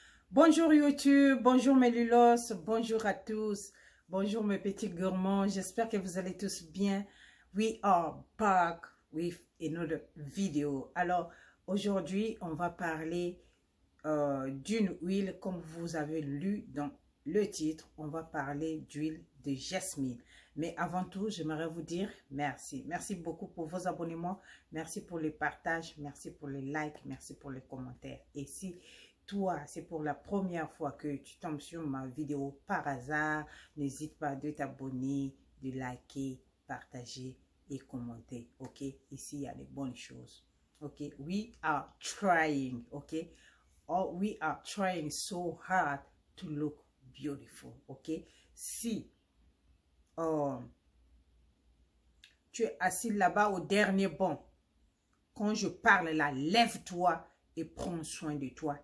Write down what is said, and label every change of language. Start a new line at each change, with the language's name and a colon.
French: Bonjour YouTube, bonjour mes lulos, bonjour à tous, bonjour mes petits gourmands, j'espère que vous allez tous bien.
English: We are back with another video.
French: Alors aujourd'hui on va parler d'une huile, comme vous avez lu dans le titre, on va parler d'huile de jasmine. Mais avant tout, j'aimerais vous dire merci. Merci beaucoup pour vos abonnements, merci pour les partages, merci pour les likes, merci pour les commentaires. Et si toi, c'est pour la première fois que tu tombes sur ma vidéo par hasard, n'hésite pas de t'abonner, de liker, partager et commenter. Ok, ici il y a des bonnes choses.
English: Ok, we are trying. Ok, oh, we are trying so hard to look beautiful.
French: Ok, si tu es assis là-bas au dernier banc, quand je parle là, lève-toi et prends soin de toi.